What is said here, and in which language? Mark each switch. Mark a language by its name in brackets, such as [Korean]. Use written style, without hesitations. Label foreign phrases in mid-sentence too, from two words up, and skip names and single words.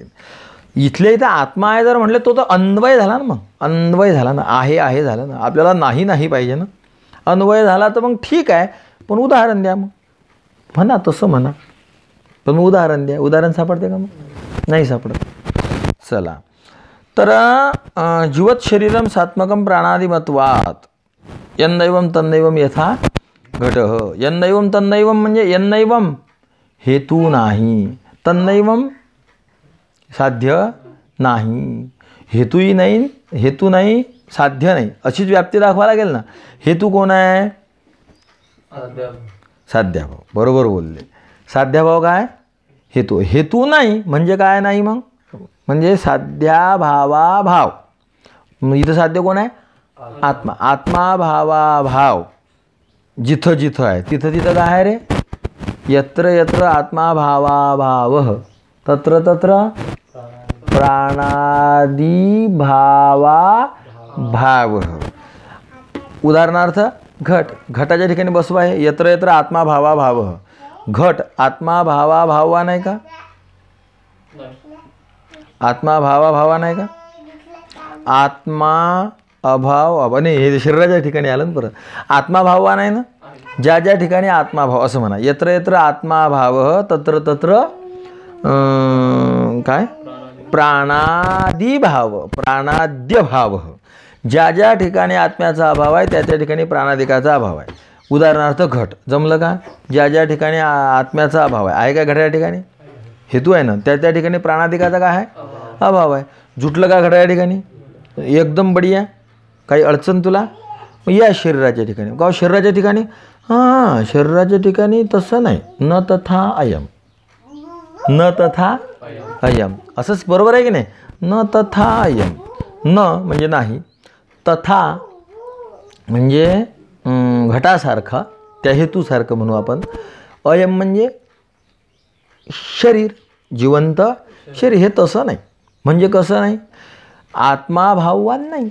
[Marathi] इथल्या इथं आत्मा आहे जर म्हटलं तो तर अन्वय झाला ना. मग अन्वय झाला ना. आहे झालं ना. आपल्याला नाही पाहिजे ना. अन्वय झाला तर मग ठीक आहे, पण उदाहरण द्या. मग म्हणा तसं म्हणा, पण मग उदाहरण द्या. उदाहरण सापडते का? मग नाही सापडत. चला तर [Sanskrit] जीवत शरीरम सात्मकम प्राणादिमत्वात् यन्नैवं तन्नैवं यथा घटः. यन्नैवं तन्नैवं [Marathi] म्हणजे यन्नैवं हेतू नाही, तन्नैवं साध्य नाही. हेतूही नाही, हेतू नाही, साध्य नाही, अशीच व्याप्ती दाखवा लागेल ना. हेतू कोण आहे? साध्याभाव. बरोबर बोलले. साध्याभाव काय? हेतू नाही म्हणजे काय नाही? मग म्हणजे साध्याभावाभाव. इथं साध्य कोण आहे? आत्मा. आत्माभावाभाव जिथं जिथं आहे तिथं काय आहे रे? [Sanskrit] यत्र यत्र आत्माभावाभावः तत्र तत्र प्राणादिभावाभावः. [Marathi] उदाहरणार्थ घटाच्या ठिकाणी बसवा आहे. [Sanskrit] यत्र यत्र आत्माभावाभावः. [Marathi] घट आत्माभावाभावा नाही का? आत्माभावाभावा नाही का? आत्मा अभाव नाही, हे शरीराच्या ठिकाणी आलं ना. परत आत्माभावा नाही ना. ज्या ज्या ठिकाणी आत्माभाव असं म्हणा. [Sanskrit] यत्र यत्र आत्माभावः तत्र तत्र काय? [Marathi] प्राणादिभाव, प्राणाद्यभाव. ज्या ज्या ठिकाणी आत्म्याचा अभाव आहे त्या त्या ठिकाणी प्राणादिकाचा अभाव आहे. उदाहरणार्थ घट. जमलं का? ज्या ज्या ठिकाणी आत्म्याचा अभाव आहे का घटाच्या ठिकाणी? हेतू आहे ना. त्या त्या ठिकाणी प्राणादिकाचा काय आहे? अभाव आहे. जुटलं का घटाच्या ठिकाणी? एकदम बढिया. काही अडचण तुला? या शरीराच्या ठिकाणी. का शरीराच्या ठिकाणी? हां, शरीराच्या ठिकाणी तसं नाही. [Sanskrit] न तथा अयम, न तथा अयम. [Marathi] असंच बरोबर आहे की नाही? [Sanskrit] न तथा अयम. [Marathi] न म्हणजे नाही, तथा म्हणजे घटासारखा, त्या हेतूसारखं म्हणू आपण. अयम म्हणजे शरीर, जिवंत शरीर. हे तसं नाही. म्हणजे कसं नाही? आत्माभाववान नाही.